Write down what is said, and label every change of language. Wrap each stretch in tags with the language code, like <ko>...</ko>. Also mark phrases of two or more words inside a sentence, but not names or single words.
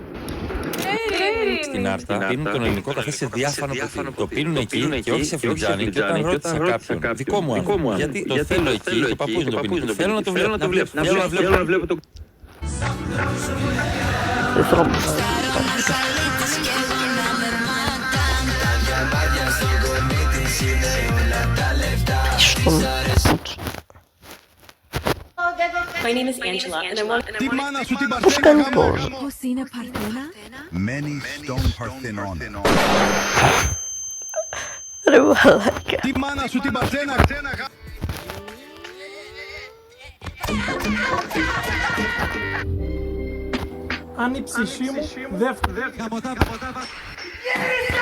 <el>στην Άρτα πίνουν τον ελληνικό καφέ σε διάφανο ποτήρι. Το πίνουν εκεί και όχι σε φλιτζάνι. Και όταν ρώτησα κάποιον, δικό μου άνθρωπο, γιατί το θέλω εκεί, το παππούς να το πίνει. Θέλω να το βλέπω. Θέλω να βλέπω το. Δεν θέλω να</el> <en>My name is Angela and I want</en> <el>Τη μάνα σου την πώς κάνει Παρθένα. πώς. Πώς είναι Παρθένα?</el> <en>Many stone Parthenon.</en> <el>Ρε μαλάκα. Τη μάνα σου την Παρθένα. Αν η ψυχή μου δεν</el>